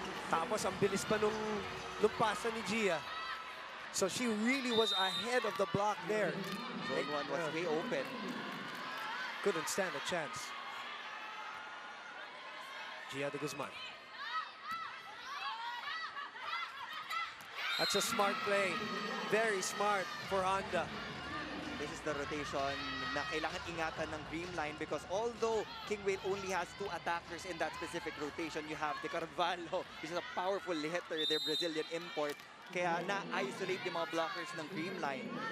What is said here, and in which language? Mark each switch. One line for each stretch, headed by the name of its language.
Filipino: Tapos ang bilis pa nung pasa ni Gia.
English: So she really was ahead of the block there. Zone 1 was way open. Couldn't stand a chance. Gia de Guzman. That's a smart play. Very smart for Honda. This is the rotation
Filipino: na kailangan ingatan ng
English: Creamline because although Kingwhale only has 2 attackers in that specific rotation, you have De Carvalho, which is a powerful hitter, their Brazilian import.
Filipino: Kaya na-isolate yung mga blockers ng Creamline.